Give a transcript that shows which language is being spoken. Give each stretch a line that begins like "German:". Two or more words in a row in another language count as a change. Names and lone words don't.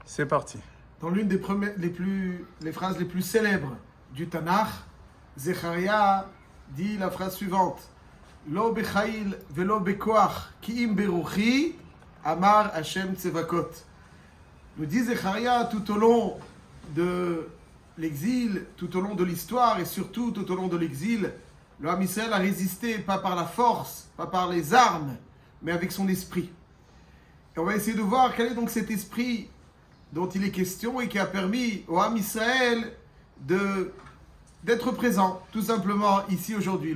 French: C'est parti. Dans l'une des les phrases les plus célèbres du Tanakh, Zecharia dit la phrase suivante:
Hebrew: לא בחיל ולא בכוח כי אם ברוחי אמר השם צבאות.
French: Nous dit Zecharia tout au long de l'exil, tout au long de l'histoire et surtout tout au long de l'exil, le
Hebrew: עם ישראל
French: a résisté pas par la force, pas par les armes, mais avec son esprit. Et on va essayer de voir quel est donc cet esprit dont il est question et qui a permis au
Hebrew: עם ישראל
French: d'être présent, tout simplement, ici aujourd'hui.